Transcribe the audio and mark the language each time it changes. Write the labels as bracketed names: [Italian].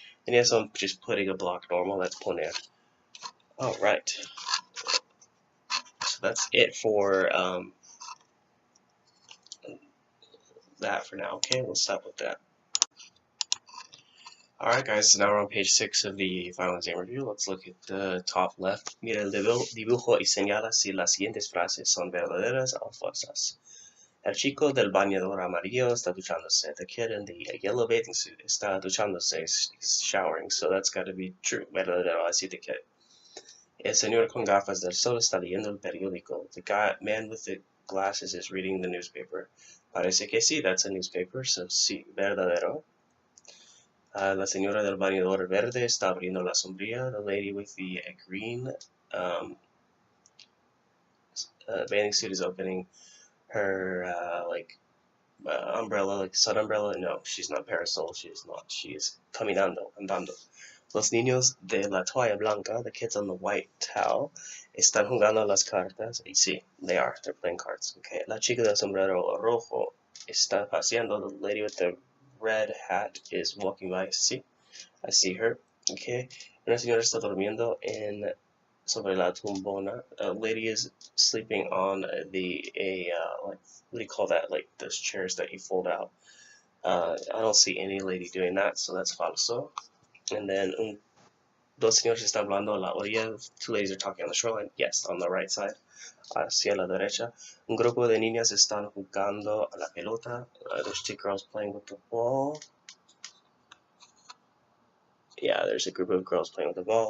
[English] And you have someone just putting a block normal, that's poner. Alright. So that's it for that for now. Okay, we'll stop with that. Alright guys, so now we're on page 6 of the final exam review. Let's look at the top left. [Spanish] Mira el dibujo y señala si las siguientes frases son verdaderas o falsas. El chico del bañador amarillo está duchándose. [English] The kid in the yellow bathing suit [Spanish] está duchándose. [English] He's showering, so that's got to be true. [Spanish] Verdadero, así te quiere. El señor con gafas del sol está leyendo el periódico. [English] The man with the glasses is reading the newspaper. [Spanish] Parece que sí, [English] that's a newspaper, so [Spanish] sí, verdadero. La señora del bañador verde está abriendo la sombrilla. [English] The lady with the green bathing suit is opening her umbrella, like sun umbrella. No, she's not parasol. She is not. She is [Spanish] caminando, andando. Los niños de la toalla blanca, [English] the kids on the white towel, [Spanish] están jugando las cartas. Y sí, [English] they are. They're playing cards. Okay. [Spanish] La chica del sombrero rojo está paseando. [English] The lady with the red hat is walking by. Sí, I see her. Okay. [Spanish] Una señora está durmiendo sobre la tumbona. [English] A lady is sleeping on like, what do you call that? Like those chairs that you fold out. I don't see any lady doing that, so that's falso. And then [Spanish] dos señores están hablando a la orilla. [English] Two ladies are talking on the shoreline. Yes, on the right side. [Spanish] Hacia la derecha. Un grupo de niñas están jugando a la pelota. [English] There's two girls playing with the ball. Yeah, there's a group of girls playing with the ball.